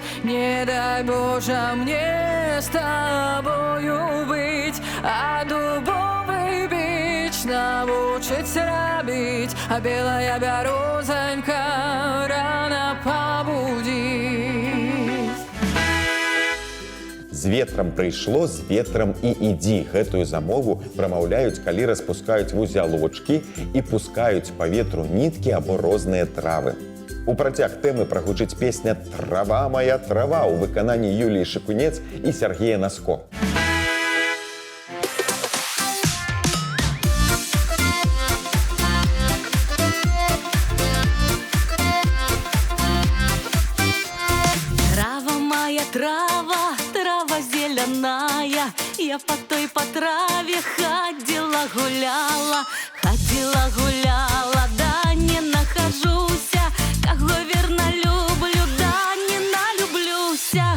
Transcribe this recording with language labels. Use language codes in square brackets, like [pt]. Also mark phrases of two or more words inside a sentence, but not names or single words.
[ru] Не дай Боже мне с тобою быть, а дубовый бич научить робить, а белая березонька рано побудить. [be] З ветрам прыйшло, з ветрам і ідзі. Гэтую замову прамаўляюць, калі распускаюць вузялочкі і пускаюць па ветру ніткі або розныя травы. У працяг тэмы прагучыць песня «Трава моя трава» у выкананні Юліі Шыкунец і Сергея Наско. [ru] Трава, трава зеленая, я по той по траве ходила, гуляла, да не нахожуся, кого верно люблю, да не налюблюся.